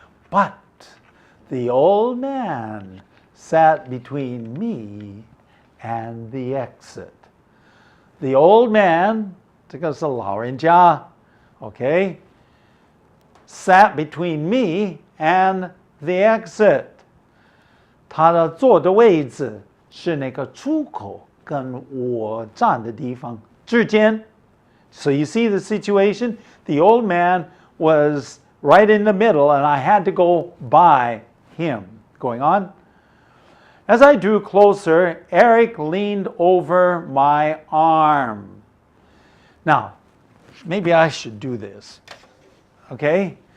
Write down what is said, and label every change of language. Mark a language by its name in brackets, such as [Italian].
[English] But the old man sat between me and the exit. the old man, 这个是老人家, okay, sat between me and the exit. [Chinese] 他的坐的位置是那个出口跟我站的地方之间. [English] So you see the situation? The old man was right in the middle and I had to go by him. Going on? As I drew closer, Eric leaned over my arm. Now, maybe I should do this. Okay?